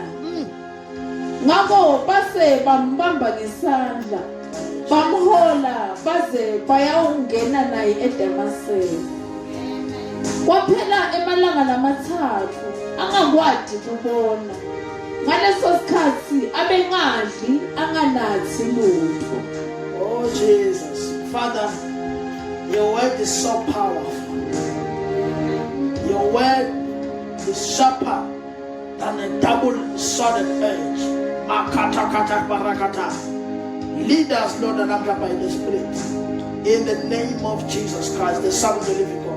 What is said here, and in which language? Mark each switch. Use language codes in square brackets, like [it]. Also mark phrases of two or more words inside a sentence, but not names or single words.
[ss] Ngakho base bambamba ngesandla, bamhola baze bayawungena naye eDamaseko. Kwaphela emalanga lamathathu angakwadi kubona. Ngaleso sikhathi abengadli anganathi lutho. [en] Oh Jesus, Father, your word is so powerful. Your word is sharper than a double-sworded edge. Makata kata barakata. Lead us, Lord, and Abba by the Spirit. In the name of Jesus Christ, the Son of the living God.